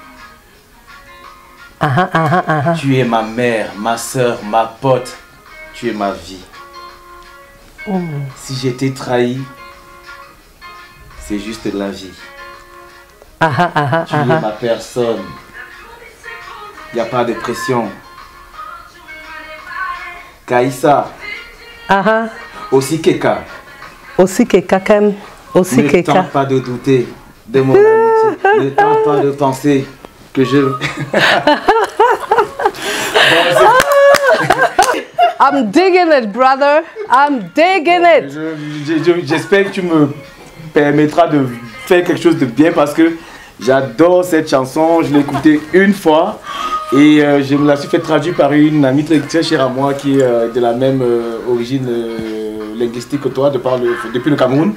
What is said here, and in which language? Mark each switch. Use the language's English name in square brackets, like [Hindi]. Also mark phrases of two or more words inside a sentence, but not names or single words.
[French] Tu es ma mère, ma soeur, ma pote. Tu es ma vie. Si j'étais trahi, c'est juste la vie. Tu es ma personne. Il n'y a pas de pression. Kaïssa. Osikeka. Osikeka kem. Aussi, Keka. Ne tente pas de douter de mon amitié. Ne tente pas de penser que je... [English] I'm digging it, brother. I'm digging it. [French] J'espère que tu me permettras de faire quelque chose de bien parce que j'adore cette chanson. Je l'ai écoutée une fois et je me la suis fait traduire par une amie très chère à moi qui est de la même origine linguistique que toi, depuis le Cameroun.